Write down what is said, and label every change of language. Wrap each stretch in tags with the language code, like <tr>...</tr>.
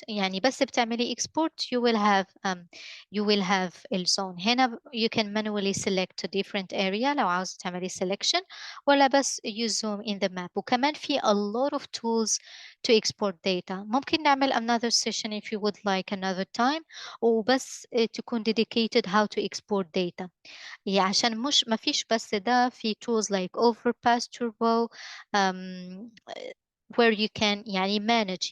<ar>يعني بس بتعملي export</ar> <en>you will have</en> <ar>الزون هنا.</ar> <en>you can manually select a different area</en> <ar>لو عاوزة تعملي selection، ولا بس</ar> <en>use zoom in the map. وكمان في a lot of tools to export data. ممكن نعمل another session if you would like another time</en> <ar>وبس تكون</ar> <en>dedicated how to export data.</en> <ar>يعني عشان مش ما فيش بس ده، في</ar> <en>tools like Overpass Turbo where you can</en> <ar>يعني manage.</ar>